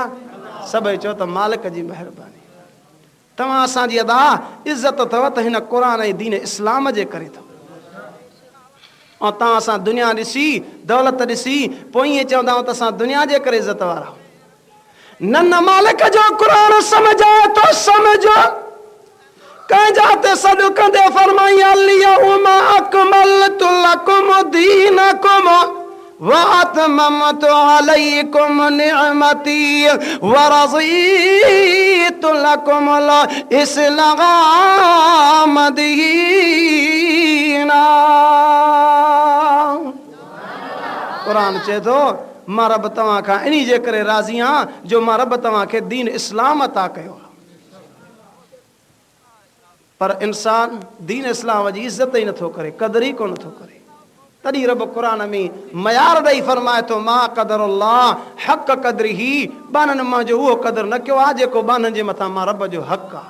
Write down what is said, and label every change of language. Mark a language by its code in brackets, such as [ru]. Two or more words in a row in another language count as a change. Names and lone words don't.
[sd] सभई चओ त मालिक जी महिरबानी। तव्हां असांजी अदा इज़त अथव त हिन क़ुर ऐं दीन इस्लाम जे करे अथव। ऐं तव्हां असां दुनिया ॾिसी दौलत ॾिसी पोइ ईअं चवंदा आहियूं त असां दुनिया जे करे इज़त वारा। न मालिक जो क़ुर सम्झो तो सम्झो, कंहिंजा ते सॾु कंदे फरमाई [ar] اليوم أكملت لكم دينكم وأتممت عليكم نعمتي ورضيت لكم الإسلام دينا. [sd] कुरान चए थो मां रब तव्हां खां इन्ही जे करे राज़ी आहियां जो मां रब तव्हां खे दीन इस्लाम अता कयो आहे। पर इंसान दीन इस्लाम जी इज़त ई नथो करे, क़दर ई कोन थो करे। तॾहिं रब क़ुरान में मयार ॾेई फरमाए थो [ar] ما قدروا الله حق قدره, [sd] बाननि मां जो उहो क़दर न कयो आहे जेको बाननि जे मथां मां रब जो हक़ आहे।